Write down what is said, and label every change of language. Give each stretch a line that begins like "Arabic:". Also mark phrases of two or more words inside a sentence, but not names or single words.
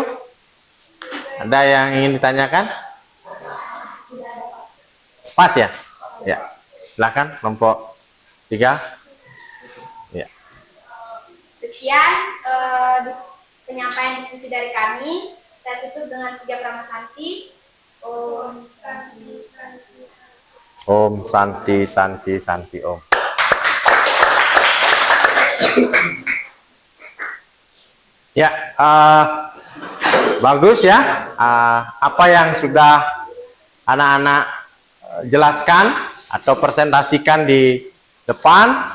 Indonesian: Ada yang ingin ditanyakan? Pas ya? Ya. Silakan kelompok 3. Ya. Sekian penyampaian diskusi dari kami. Saya tutup dengan 3 pramasanti.
Sanskrit: Om Santi Santi. Om Santi Santi Santi Om.
Indonesian: Ya, bagus ya. Apa yang sudah anak-anak jelaskan atau presentasikan di depan.